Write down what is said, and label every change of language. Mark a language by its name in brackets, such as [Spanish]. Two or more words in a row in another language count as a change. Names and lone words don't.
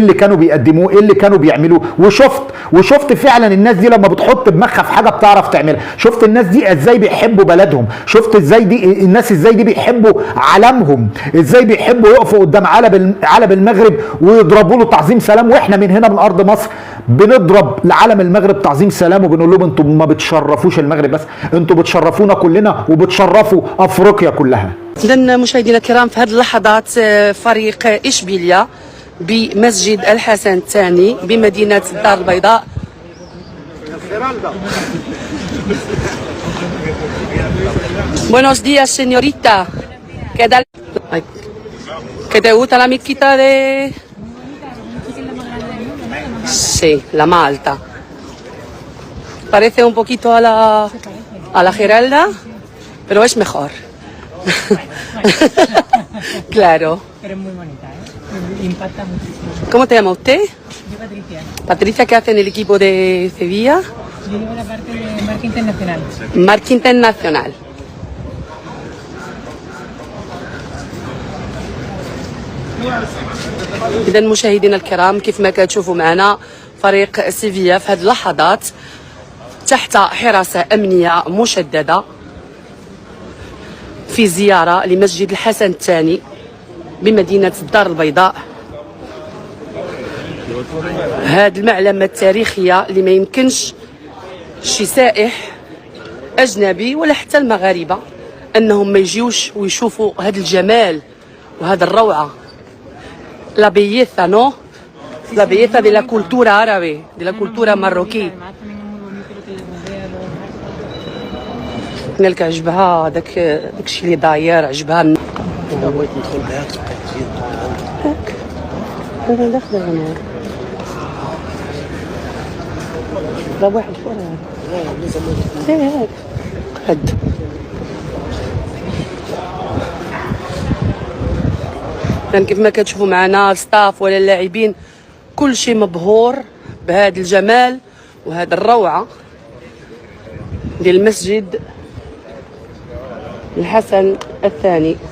[Arabic] اللي كانوا بيقدموه، ايه اللي كانوا بيعملوه، وشفت فعلا الناس دي لما بتحط دماغها في حاجه بتعرف تعملها، شفت الناس دي ازاي بيحبوا بلدهم، شفت ازاي دي الناس ازاي دي بيحبوا علمهم، ازاي بيحبوا يقفوا قدام علم المغرب ويضربوا له تعظيم سلام، واحنا من هنا من ارض مصر بنضرب لعلم المغرب تعظيم سلام وبنقول لهم انتوا ما بتشرفوش المغرب بس، انتوا بتشرفونا كلنا وبتشرفوا افريقيا كلها. إذا مشاهدينا الكرام في هذه اللحظات فريق إشبيلية بمسجد الحسن الثاني بمدينة الدار البيضاء [Spanish] Buenos días, señorita. ¿Qué tal? ¿Qué te gusta la mezquita de...? Sí, la más alta. Parece un poquito a la Giralda, pero es mejor. Claro. Pero es muy bonita, ¿eh? Impacta muchísimo. ¿Cómo te llama usted? Yo, Patricia. Patricia, ¿qué hace en el equipo de Sevilla? Yo llevo la parte de marca internacional. Marca internacional. [Arabic] إذا مشاهدينا الكرام كيف ما كتشوفوا معنا فريق سيفيا في هذه اللحظات تحت حراسة أمنية مشددة في زيارة لمسجد الحسن الثاني بمدينة الدار البيضاء. هذه المعلمة التاريخية اللي ما يمكنش شي سائح أجنبي ولا حتى المغاربة أنهم ما يجيوش ويشوفوا هذا الجمال وهذا الروعة. [Spanish] La belleza, ¿no? La belleza de la cultura árabe, de la cultura marroquí. [Arabic] قلت عجبها داك الشيء اللي داير عجبها. انا بغيت ندخل معاك هاك انا داخله انا ضرب واحد فوق هاك هد يعني كيف ما كتشوفوا معنا الستاف ولا اللاعبين كل شيء مبهور بهذا الجمال وهذا الروعه ديال المسجد الحسن الثاني.